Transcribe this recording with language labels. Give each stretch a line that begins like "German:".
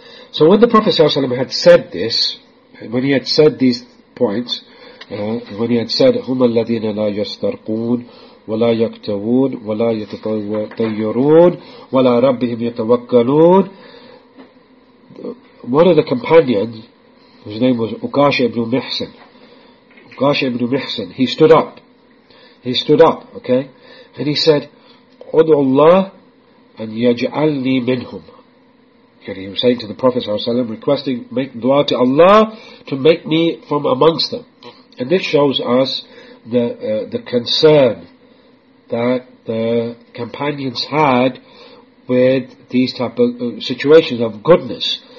English: So when the Prophet ﷺ had said this, when he had said these points, when he had said,
Arabic: هُمَ الَّذِينَ لَا يَسْتَرْقُونَ وَلَا يَكْتَوُونَ وَلَا يَتَطَيُّرُونَ وَلَا رَبِّهِمْ يَتَوَكَّلُونَ,
English: one of the companions, whose name was Uqash ibn Mihsan, he stood up. Okay? And he said,
Arabic: قُدُوا اللَّهِ أَنْ يَجْعَلْنِي مِنْهُمْ.
English: And he was saying to the Prophet ﷺ, requesting, make dua to Allah to make me from amongst them. And this shows us the concern that the companions had with these type of situations of goodness.